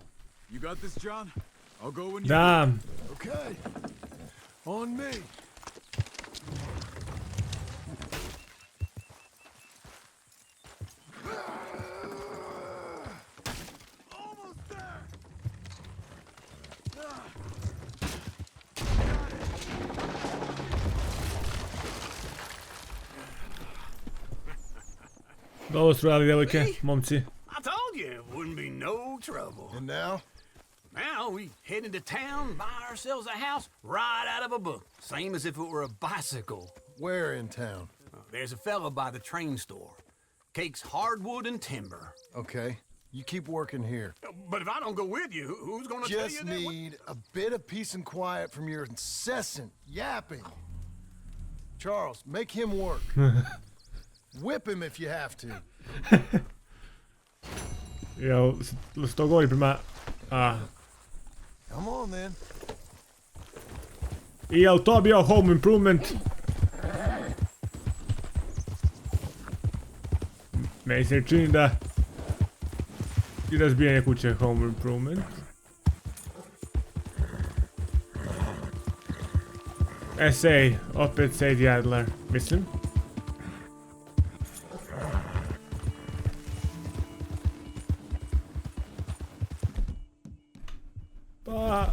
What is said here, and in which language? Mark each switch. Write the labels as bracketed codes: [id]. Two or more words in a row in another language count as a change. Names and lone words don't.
[en] You got this, John? I'll go when you... [bs] Da. [en] Okay. On me. Almost there. [bs] Dobro su radili, djevojke, momci. [en] I told you it wouldn't be no trouble. And now? Now we head into town, buy ourselves a house right out of a book. Same as if it were a bicycle. Where in town? There's a fella by the train store. Cakes hardwood and timber. Okay. You keep working here. But if I don't go with you, who's gonna tell you Just that? need a bit of peace and quiet from your incessant yapping. Charles, make him work. Whip him if you have to. [bs] Jel se to govori prema... [en] Come on then. [bs] I jel to bio [en] home improvement? [bs] Meni se čini da... I razbijanje kuće [en] home improvement. Essay, [bs] opet Sadie Adler, mislim. Pa...